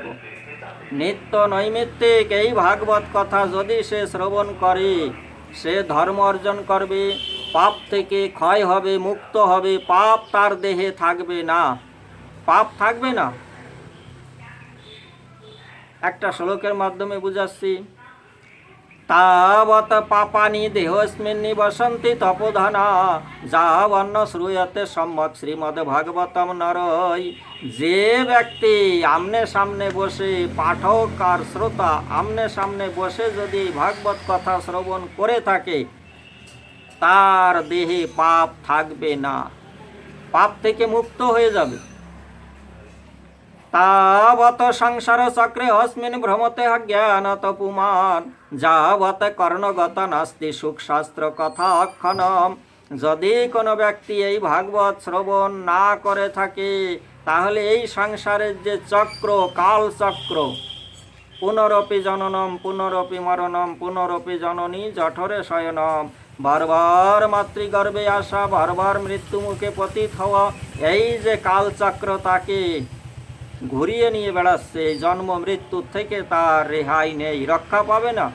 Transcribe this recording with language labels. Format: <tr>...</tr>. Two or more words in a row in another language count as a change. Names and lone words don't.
<bn>নিত্য নৈমিত্তিক এই ভাগবত কথা যদি সে শ্রবণ করে, সে ধর্ম অর্জন করবে, পাপ থেকে ক্ষয় হবে, মুক্ত হবে, পাপ তার দেহে থাকবে না, পাপ থাকবে না। একটা শ্লোকের মাধ্যমে বুঝাচ্ছি,</bn> <sa>तावत् पापानि देहोऽस्मिन् निवसन्ति तपोधना যাবন্ন শ্রূয়তে সম্যক শ্রীমদ্ভাগবতম নরই।</sa> <bn>যে ব্যক্তি আমনে সামনে বসে, পাঠক আর শ্রোতা আমনে সামনে বসে যদি ভাগবত কথা শ্রবণ করে থাকে, তার দেহে পাপ থাকবে না, পাপ থেকে মুক্ত হয়ে যাবে।</bn> <sa>तावत् संसार चक्रे अस्मिन् भ्रमते अज्ञानत पुमान যাবৎ কর্ণগত নাস্তি সুখ শাস্ত্র কথা অক্ষণম।</sa> <bn>যদি কোনো ব্যক্তি এই ভাগবত শ্রবণ না করে থাকে, তাহলে এই সংসারের যে চক্র, কাল চক্র,</bn> <sa>পুনরপি জননম পুনরপি মরণম পুনরপি জননী জঠরে শয়নম,</sa> <bn>বারবার মাতৃগর্ভে আসা, বারবার মৃত্যু মুখে পতিত হওয়া, এই যে কালচক্র তাকে ঘুরিয়ে নিয়ে বেড়াচ্ছে, জন্ম মৃত্যুর থেকে তার রেহাই নেই, রক্ষা পাবে না।</bn>